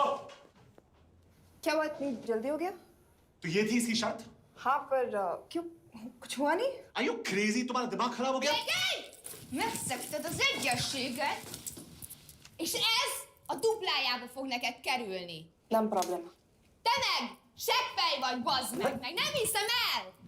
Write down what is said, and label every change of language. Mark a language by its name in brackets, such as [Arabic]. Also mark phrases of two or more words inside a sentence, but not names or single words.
[Hindi] क्या हुआ, इतनी जल्दी हो गया? तो ये थी इसकी शर्त? हाँ पर क्यों, कुछ हुआ नहीं? [English] Are you crazy? [Hindi] तुम्हारा दिमाग खराब हो गया? [Hungarian] Megszegted az egyességet, és ez a duplájába fog neked kerülni. Nem problema. Te meg seggfej vagy, bazd meg nem hiszem el!